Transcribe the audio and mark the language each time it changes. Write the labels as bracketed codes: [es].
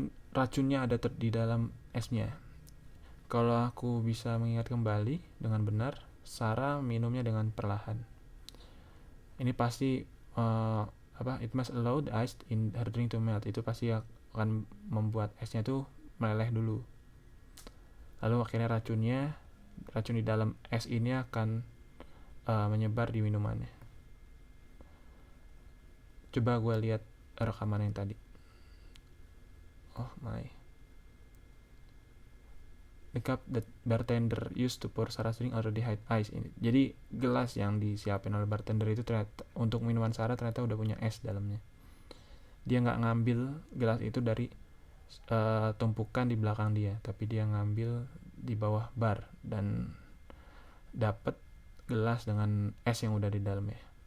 [id] Racunnya ada di dalam esnya. Kalau aku bisa mengingat kembali dengan benar, Sarah minumnya dengan perlahan. Ini pasti [en] it must allow the ice in her drink to melt. [id] Itu pasti akan membuat esnya tuh meleleh dulu. Lalu akhirnya racun di dalam es ini akan menyebar di minumannya. Coba gue lihat rekaman yang tadi. [en] Oh my. The cup that bartender used to pour Sarah's drink already had ice in it. [id] Jadi gelas yang disiapin oleh bartender itu ternyata untuk minuman Sarah ternyata udah punya es dalamnya. Dia nggak ngambil gelas itu dari tumpukan di belakang dia, tapi dia ngambil di bawah bar dan dapat gelas dengan es yang udah di dalamnya.